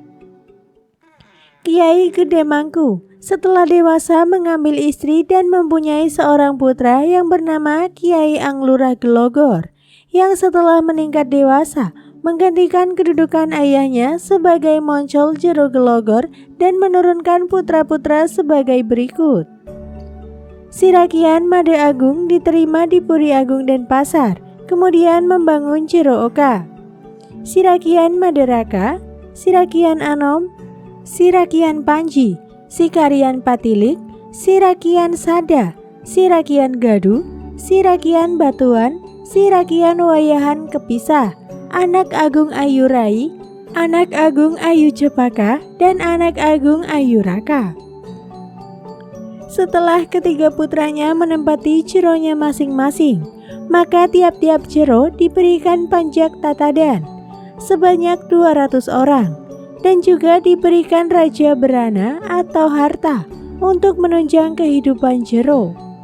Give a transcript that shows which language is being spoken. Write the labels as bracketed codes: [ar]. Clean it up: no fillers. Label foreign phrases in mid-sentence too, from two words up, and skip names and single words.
[id] Kiai Gede Mangku setelah dewasa mengambil istri dan mempunyai seorang putra yang bernama Kiai Anglurah Gelogor, yang setelah meningkat dewasa menggantikan kedudukan ayahnya sebagai moncol Jero Gelogor dan menurunkan putra-putra sebagai berikut. Sirakian Made Agung diterima di Puri Agung Denpasar, kemudian membangun Jero Oka. Sirakian Maderaka, Sirakian Anom, Sirakian Panji, Sikarian Patilik, Sirakian Sada, Sirakian Gadu, Sirakian Batuan, Sirakian Wayahan Kepisah, Anak Agung Ayu Rai, Anak Agung Ayu Cepaka, dan Anak Agung Ayu Raka. Setelah ketiga putranya menempati jeronya masing-masing, maka tiap-tiap jero diberikan panjak tatadan sebanyak 200 orang, dan juga diberikan raja berana atau harta untuk menunjang kehidupan jero.